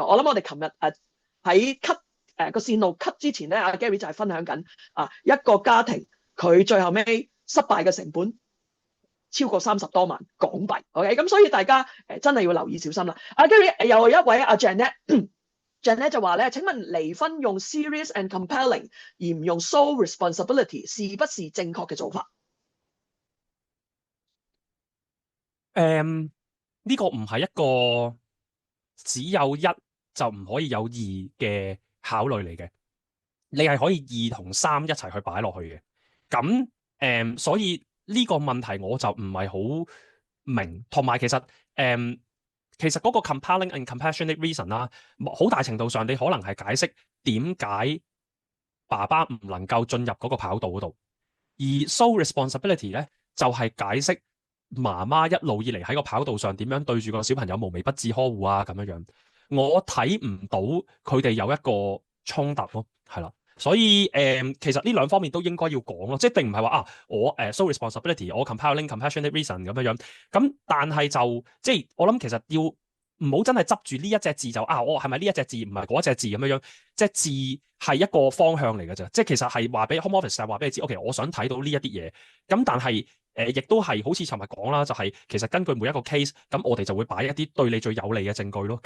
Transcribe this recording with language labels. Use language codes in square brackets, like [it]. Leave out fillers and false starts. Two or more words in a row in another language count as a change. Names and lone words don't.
[yue] 我諗我哋琴日喺 cut 個線路 cut 之前咧，阿 Gary 就係分享緊一個家庭佢最後尾失敗嘅成本。超過30多萬港幣 ，OK， 咁所以大家真係要留意小心啦。Gary 又有一位Janet 就話咧，請問離婚用 [en] serious and compelling [yue] 而唔用 [en] sole responsibility [yue] 是不是正確嘅做法？呢個唔係一個只有一就唔可以有二嘅考慮嚟嘅，你係可以2同3一齊去擺落去嘅。咁所以。呢個問題我就唔係好明，同埋其實嗰個 [en] compelling and compassionate reason [yue] 啦，好大程度上你可能係解釋點解爸爸唔能夠進入嗰個跑道嗰度，而 [en] sole responsibility [yue] 咧就係解釋媽媽一路以嚟喺個跑道上點樣對住個小朋友無微不至呵護啊咁樣樣，我睇唔到佢哋有一個衝突咯，係啦。所以其實呢兩方面都應該要講咯，即係並唔係話我 [en] show responsibility， [yue] 我 [en] compelling compassionate reason [yue] 咁樣樣。咁但係就即係我諗其實要唔好真係執住呢一隻字就我係咪呢一隻字唔係嗰隻字咁樣樣，即係字係一個方向嚟嘅啫。即係其實係話俾 Home Office 係話俾你知，OK， 我想睇到呢一啲嘢。咁但係亦都係好似尋日講啦，就係其實根據每一個 case，咁我哋就會擺一啲對你最有利嘅證據咯。